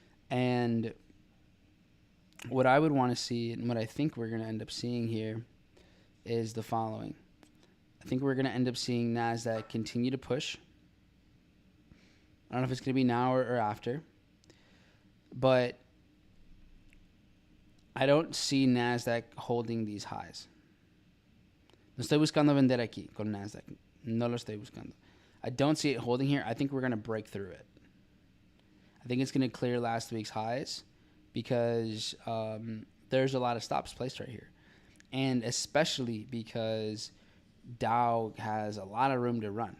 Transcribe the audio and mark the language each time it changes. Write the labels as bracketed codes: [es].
[en] And what I would want to see, and what I think we're going to end up seeing here, is the following. I think we're going to end up seeing NASDAQ continue to push. I don't know if it's going to be now or after. But I don't see Nasdaq holding these highs. [es] No estoy buscando vender aquí con Nasdaq. No lo estoy buscando. [en] I don't see it holding here. I think we're going to break through it. I think it's going to clear last week's highs because there's a lot of stops placed right here. And especially because Dow has a lot of room to run.